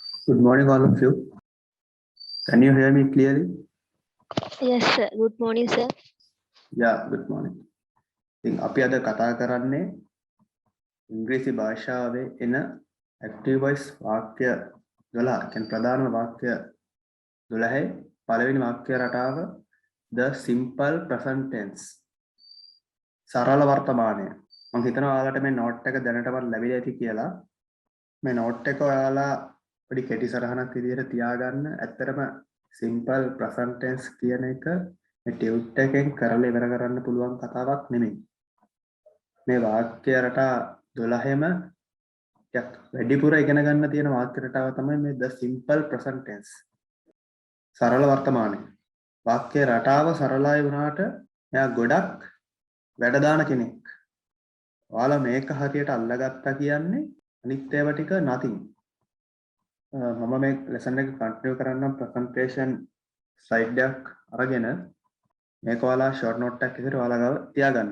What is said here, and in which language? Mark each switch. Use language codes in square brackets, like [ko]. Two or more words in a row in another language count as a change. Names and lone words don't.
[en] Good morning, all of you. Can you hear me clearly? Yes, sir. Good morning, sir. Yeah, good morning. [si] ඉතින් අපි අද කතා කරන්නේ ඉංග්‍රීසි භාෂාවේ එන [en] active voice [si] වාක්‍ය 12. කියන්නේ ප්‍රධානම වාක්‍ය 12 පළවෙනි වාක්‍ය රටාව [en] the simple present tense. [si] සරල වර්තමානය. මම හිතනවා ඔයාලට මේ නෝට් එක දැනටවත් ලැබිලා ඇති කියලා. මේ නෝට් එක ඔයාලා පොඩි කෙටි සරහනක් විදිහට තියාගන්න. ඇත්තටම [en] simple present tense [si] කියන එක මේ ටියුට් එකෙන් කරලා ඉවර කරන්න පුළුවන් කතාවක් නෙමෙයි. මේ වාක්‍ය රටා 12ෙම වැඩිපුර ඉගෙන ගන්න තියෙන වාක්‍ය රටාව තමයි මේ [en] the simple present tense. [si] සරල වර්තමානය. වාක්‍ය රටාව සරලයි වුණාට එයා ගොඩක් වැඩ දාන කෙනෙක්. ඔයාලා මේක හරියට අල්ලගත්තා කියන්නේ අනිත් ඒවා ටික nothing. මම මේ ලෙසන් එක කන්ටිනියු කරන්නම් [en] presentation slide [si] එකක් අරගෙන මේක ඔයාලා [en] short note [si] එකක් විදිහට ඔයාලා ගාව තියාගන්න.